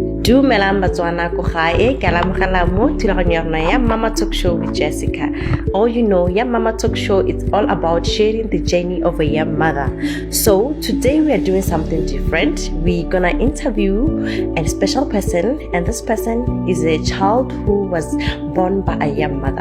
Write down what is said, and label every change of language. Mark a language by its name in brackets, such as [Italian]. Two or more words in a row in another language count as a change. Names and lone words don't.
[Tswana] Dumelang batswana ko gae ke alamogela mo thulaganyo ya rona ya Mama Talk Show with Jessica. [English] All you know, ya Mama Talk Show, it's all about sharing the journey of a young mother. So today we are doing something different. We're gonna interview a special person, and this person is a child who was born by a young mother.